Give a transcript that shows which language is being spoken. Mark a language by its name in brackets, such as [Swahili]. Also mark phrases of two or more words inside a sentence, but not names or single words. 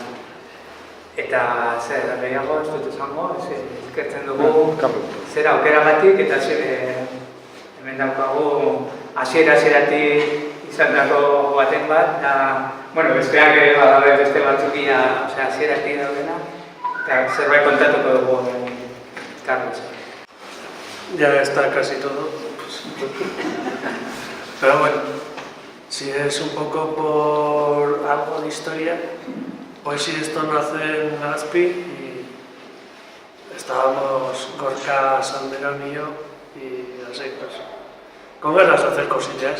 [Basque] Eta zer, gehiago, ez dut esango, eskertzen dugu zer aukeragatik eta hemen daukagu hasieratik izan dako baten bat, eta besteak ere badabe beste batzukia hasieratik daudena, eta zerbait kontatuko dugu Carlos. [Spanish] Ya está casi todo. Pero bueno, si es un poco por algo de historia, pues sí, esto nace en Legazpi y estábamos Gorka, Salmerón y yo, y así pues, con ganas de hacer cosillas.